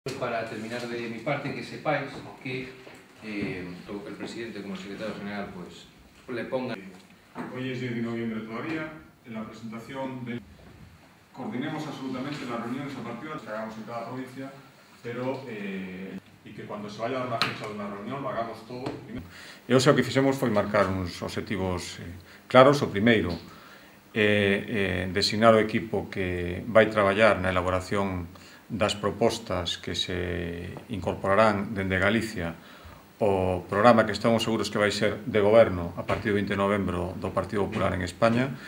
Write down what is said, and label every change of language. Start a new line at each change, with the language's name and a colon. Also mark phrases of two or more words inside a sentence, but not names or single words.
Spanish: Para terminar de mi parte, que sepáis que tanto el presidente como el secretario general pues, le pongan... Hoy es 10 de noviembre todavía, en la presentación coordinemos absolutamente las reuniones a partir de las que hagamos en cada provincia, pero y que cuando se vaya a dar la fecha de una reunión lo hagamos todo.
Galician: E o que fixemos foi marcar uns objetivos claros. O primeiro, designar o equipo que vai traballar na elaboración das propostas que se incorporarán dende Galicia o programa que estamos seguros que vai ser de goberno a partir do 20 de novembro do Partido Popular en España.